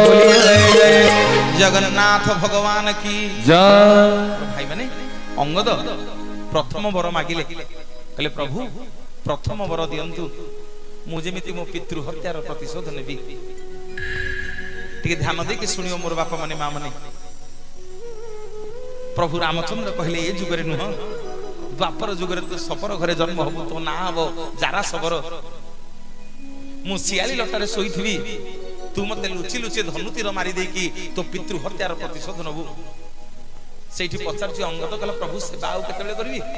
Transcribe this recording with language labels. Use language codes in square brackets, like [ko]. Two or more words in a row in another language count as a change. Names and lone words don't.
[or] ଜଗନ୍ନାଥ ଭଗବାନ କି জয় ଭାଇ ମାନେ ଅଙ୍ଗଦ ପ୍ରଥମ ବର ମାଗିଲେ କଲେ ପ୍ରଭୁ ପ୍ରଥମ ବର ଦିଅନ୍ତୁ ମୁ ଯେମିତି ମୋ ପିତୃ ହତ୍ୟାର ପ୍ରତିଶୋଧ ନେବି ଟିକେ ଧ୍ୟାନ ଦେଇକି ଶୁଣିବ ମୋର ବାପା ମାନେ ମା ମାନେ ପ୍ରଭୁ ରାମଚନ୍ଦ୍ର କହିଲେ ଏ ଯୁଗରେ ନୁହଁ ଦ୍ୱାପର ଯୁଗରେ ତୁ ସବର ଘରେ ଜନ୍ମ ହବୁ ତୋ ନାଁ ହବ ଜାରା ସବର ମୁଁ ଶିଆଳି ଲଟାରେ ଶୋଇଥିବି ତୁ ମତେ ଲୁଚି ଲୁଚି ଧନୁତୀର ମାରି ଦେଇକି ତୋ ପିତୃ ହତ୍ୟାର ପ୍ରତିଶୋଧ ନବୁ ସେଇଠି ପଚାରୁଛି ଅଙ୍ଗଦ କହିଲା ପ୍ରଭୁ ସେବା ଆଉ କେତେବେଳେ କରିବି